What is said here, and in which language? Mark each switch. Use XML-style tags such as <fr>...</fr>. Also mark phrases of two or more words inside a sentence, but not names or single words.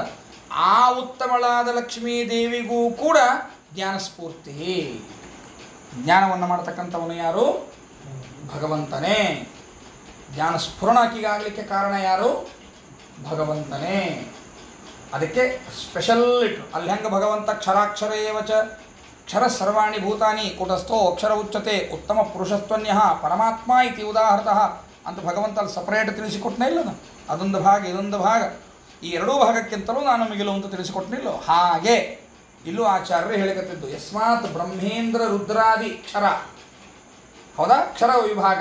<kn>ಆ ಉತ್ತಮಳಾದ ಲಕ್ಷ್ಮೀ ದೇವಿಗೂ ಕೂಡ ಜ್ಞಾನಸ್ಫೂರ್ತಿ, ಜ್ಞಾನವನ್ನು ಮಾಡ್ತಕ್ಕಂಥವನು ಯಾರು? ಭಗವಂತನೇ. ಜ್ಞಾನಸ್ಫುರಣಾಕಿಗಾಗಲಿಕ್ಕೆ ಕಾರಣ ಯಾರು? ಭಗವಂತನೇ. ಅದಕ್ಕೆ ಸ್ಪೆಷಲ್ ಇಟ್ರು. ಅಲ್ಲಿ ಹೆಂಗೆ ಭಗವಂತ</kn> <sa>ಕ್ಷರಾಕ್ಷರ ಏವಚ ಕ್ಷರ ಸರ್ವಾಣಿ ಭೂತಾನಿ ಕೂಟಸ್ಥೋ ಅಕ್ಷರ ಉಚ್ಯತೆ ಉತ್ತಮ ಪುರುಷತ್ವನ್ಯ ಪರಮಾತ್ಮ ಇತಿ ಉದಾಹೃತಃ</sa> <kn>ಅಂತ ಭಗವಂತ ಅಲ್ಲಿ ಸಪರೇಟ್ ತಿಳಿಸಿಕೊಟ್ಟನೇ ಇಲ್ಲ. ಅದೊಂದು ಭಾಗ, ಇದೊಂದು ಭಾಗ, ಈ ಎರಡೂ ಭಾಗಕ್ಕಿಂತಲೂ ನಾನು ಮಿಗಿಲು ಅಂತ ತಿಳಿಸಿಕೊಟ್ಟನಿಲ್ಲೋ ಹಾಗೆ ಇಲ್ಲೂ ಆಚಾರ್ಯರು ಹೇಳಿಕತ್ತಿದ್ದು.</kn> <sa>ಯಸ್ಮಾತ್ ಬ್ರಹ್ಮೇಂದ್ರ ರುದ್ರಾದಿ ಕ್ಷರ,</sa> <kn>ಹೌದಾ? ಕ್ಷರ ವಿಭಾಗ.</kn>